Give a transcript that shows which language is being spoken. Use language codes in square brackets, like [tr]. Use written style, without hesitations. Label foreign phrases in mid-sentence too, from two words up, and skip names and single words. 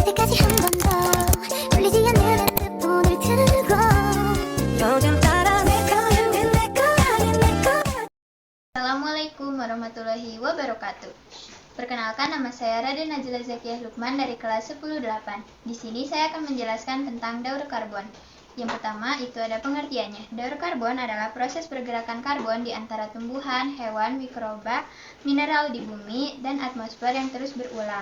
[ko] 다시 한 번 더 울리지 않는 핸드폰을 들고 요즘 따라 내 거야 내 거 아닌 내 거야. [ar] السلام عليكم ورحمة الله وبركاته. [id] Perkenalkan, nama saya Raden Najla Zakiyah Lukman dari kelas 10-8. Di sini saya akan menjelaskan tentang daur karbon. Yang pertama itu ada pengertiannya. Daur karbon adalah proses pergerakan karbon di antara tumbuhan, hewan, mikroba, mineral di bumi, dan atmosfer yang terus berulang.